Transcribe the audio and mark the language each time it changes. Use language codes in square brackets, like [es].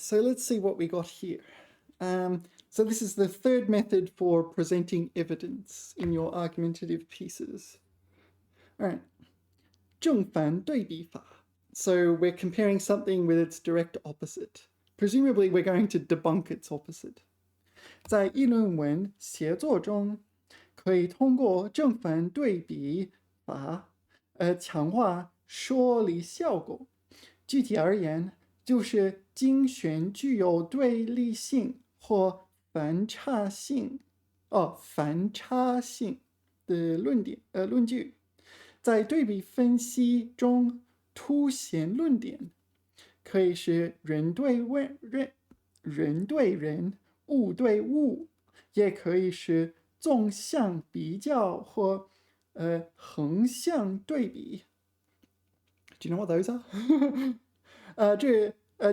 [en] So let's see what we got here. So this is the third method for presenting evidence in your argumentative pieces. All right. 正反对比法. So we're comparing something with its direct opposite. Presumably we're going to debunk its opposite. [zh] 在议论文写作中，可以通过正反对比法，强化说理效果。具体而言，就是精选具有对立性或反差性的论据，在对比分析中凸显论点，可以是人对人，物对物，也可以是纵向比较或横向对比。 [en] Do you know what those are?